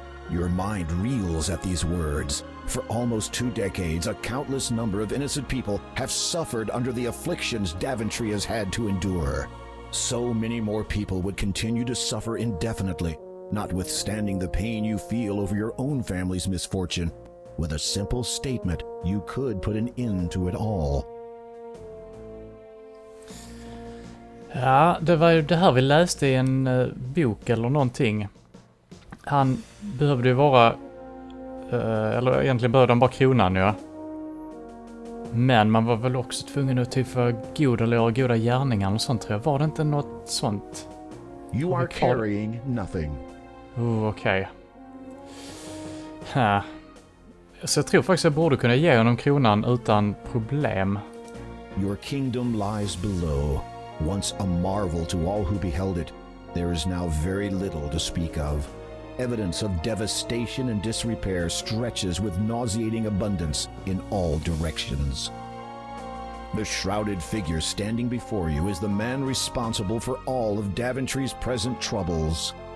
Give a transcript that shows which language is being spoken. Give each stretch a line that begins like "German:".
English: Your mind reels at these words. For almost 2 decades, a countless number of innocent people have suffered under the afflictions Daventry has had to endure. So many more people would continue to suffer indefinitely, notwithstanding the pain you feel over your own family's misfortune. With a simple statement, you could put an end to it all.
Swedish: Ja, det var ju det här vi läste i en bok eller någonting. Han behövde ju vara... eller egentligen behövde han bara kronan, ja. Men man var väl också tvungen att typ vara god eller göra goda gärningar och sånt, tror jag. Var det inte något sånt?
English: You are carrying nothing.
Swedish: Okej. Så jag tror faktiskt jag borde kunna ge honom kronan utan problem.
English: Your kingdom lies below. Once a marvel to all who beheld it, there is now very little to speak of. Evidence of devastation and disrepair stretches with nauseating abundance in all directions. The shrouded figure standing before you is the man responsible for all of Daventry's present troubles.